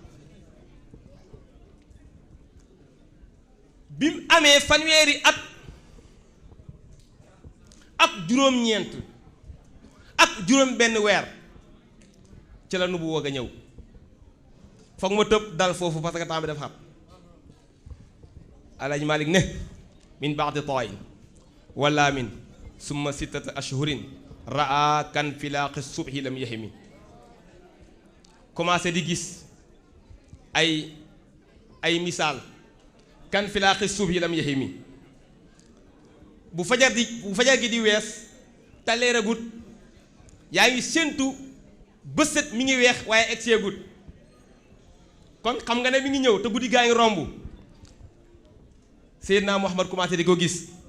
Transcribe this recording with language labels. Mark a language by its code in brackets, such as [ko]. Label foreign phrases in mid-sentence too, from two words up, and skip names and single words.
[wo] bi mu amee fanweeri at ak juróom-ñeent ak juróom benn weer ci la nubu woog a ñëw foog ma tëb dal foofu [fr] parce que [wo] temps bi dafa xam [ar] Alaaji Malik ne من بعدي تاين ولا من ثم ستة أشهر رأى كان فلق الصبح لم يهم [wo] commencé di gis ay misaal [ar] كان فلق الصبح لم يهم [wo] bu fajar gi di wees te leeragut yaa ngi séentu bëset mi ngi weex waaye egseegut kon xam nga ne mi ngi ñëw te guddi gaa ngi romb Seydina Muhammad commencé di ko gis